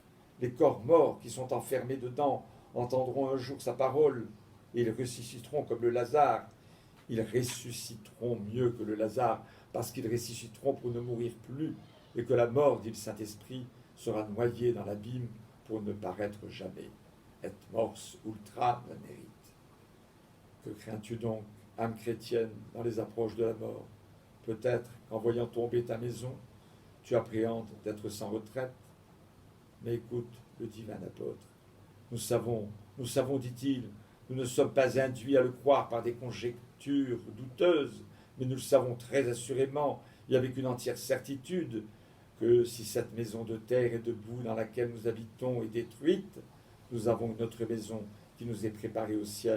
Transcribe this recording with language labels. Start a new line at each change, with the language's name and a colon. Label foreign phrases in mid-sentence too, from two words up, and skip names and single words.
French: Les corps morts qui sont enfermés dedans entendront un jour sa parole et ils ressusciteront comme le Lazare. Ils ressusciteront mieux que le Lazare parce qu'ils ressusciteront pour ne mourir plus et que la mort, dit le Saint-Esprit, sera noyée dans l'abîme pour ne paraître jamais.
Latin: Et mors ultra venerit.
French: Que crains-tu donc, âme chrétienne, dans les approches de la mort? Peut-être qu'en voyant tomber ta maison, tu appréhendes d'être sans retraite. Mais écoute le divin apôtre. Nous savons, dit-il, nous ne sommes pas induits à le croire par des conjectures douteuses, mais nous le savons très assurément et avec une entière certitude que si cette maison de terre et de boue dans laquelle nous habitons est détruite, nous avons une autre maison qui nous est préparée au ciel.